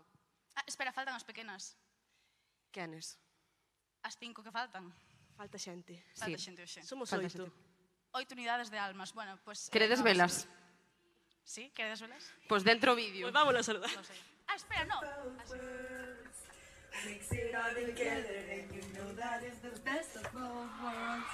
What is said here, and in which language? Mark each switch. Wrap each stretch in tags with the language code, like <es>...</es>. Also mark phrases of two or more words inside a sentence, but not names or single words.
<gl>Espera, faltan as pequenas. Quenes? As 5 que faltan. Falta xente. Falta xente hoxe. Somos 8. 8 unidades de almas.</gl> <es>Bueno, pues...</es> <gl>Queredes velas? Sí, queredes velas? Pues dentro vídeo.</gl> <es>Pues vámonos a saludar. Espera, no.</es> <en>Mix it all together and you know that is the best of both worlds.</en>